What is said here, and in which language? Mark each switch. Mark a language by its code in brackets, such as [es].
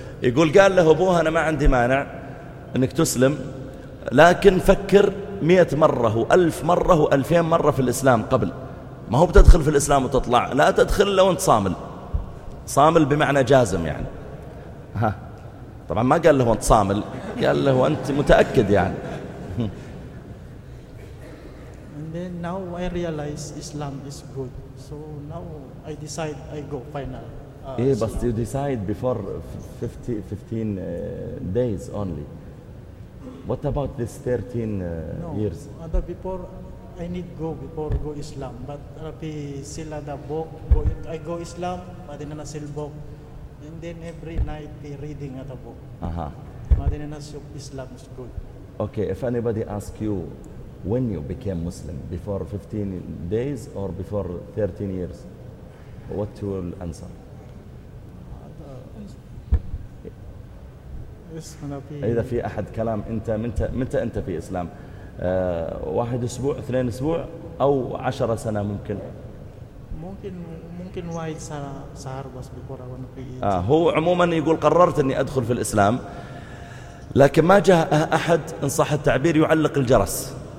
[ar] يقول قال له ابوه انا ما عندي مانع انك تسلم لكن فكر 100 مره و1000 مره و2000 مره في الاسلام قبل ما هو بتدخل في الاسلام وتطلع. لا تدخل لو انت صامل. صامل بمعنى جازم يعني. ها طبعا ما قال له انت صامل قال له انت متاكد يعني. [en] Then now I realize Islam is good. So now I decide I go final. Yeah, but you decide before 15 days only. What about this 13 years? No, other before I need go before go Islam. But I sell the book. I go Islam, but then I sell book. And then every night I reading the book. But then I show Islam is good. Okay, if anybody asks you, when you became Muslim, before 15 days or before 13 years, what will answer? [ar] إذا في أحد كلام أنت متى أنت في إسلام؟ واحد أسبوع اثنين أسبوع أو 10 سنة ممكن؟ ممكن وايد صار بس بكرة. هو عموما يقول قررت إني أدخل في الإسلام لكن ما جاء أحد إن صح التعبير يعلق الجرس.